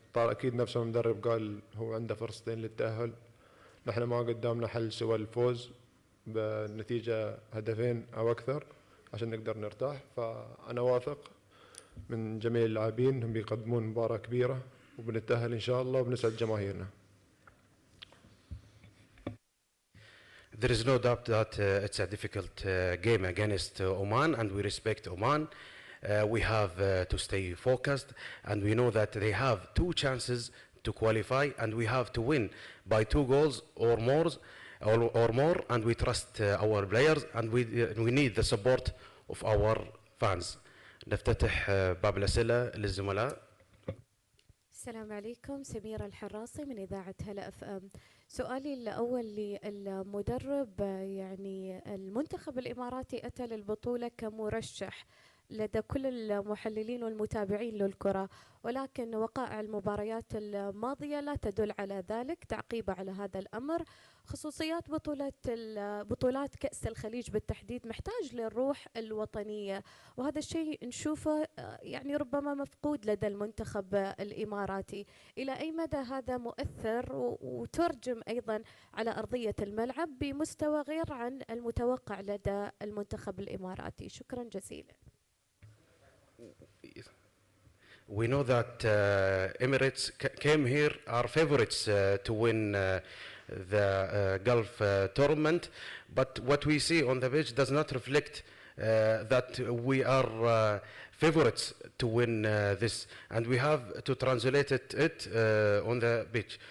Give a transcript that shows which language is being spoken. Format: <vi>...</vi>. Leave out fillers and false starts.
<ar>أكيد نفس المدرب قال هو عنده فرصتين للتأهل، نحن ما قدامنا حل سوى الفوز بنتيجة 2 أو أكثر عشان نقدر نرتاح. فأنا واثق من جميع اللاعبين انهم بيقدمون مباراة كبيرة وبنتأهل إن شاء الله وبنسعد جماهيرنا.</ar> <en>There is no doubt that it's a difficult game against Oman, and we respect Oman. We have to stay focused, and we know that they have 2 chances to qualify, and we have to win by 2 goals or more, and we trust our players, and we need the support of our fans.</en> <ar>نفتتح باب الأسئلة للزملاء. السلام عليكم، سميرة الحراسي من إذاعة هلا اف ام. سؤالي الأول للمدرب، يعني المنتخب الإماراتي أتى للبطولة كمرشح لدى كل المحللين والمتابعين للكرة، ولكن وقائع المباريات الماضية لا تدل على ذلك. تعقيب على هذا الأمر، خصوصيات بطولات كأس الخليج بالتحديد محتاج للروح الوطنية، وهذا الشيء نشوفه يعني ربما مفقود لدى المنتخب الإماراتي. إلى أي مدى هذا مؤثر وترجم أيضا على أرضية الملعب بمستوى غير عن المتوقع لدى المنتخب الإماراتي؟ شكرا جزيلا.</ar> <en>We know that Emirates came here, are favorites to win the Gulf tournament, but what we see on the pitch does not reflect that we are favorites to win this, and we have to translate it on the pitch.</en>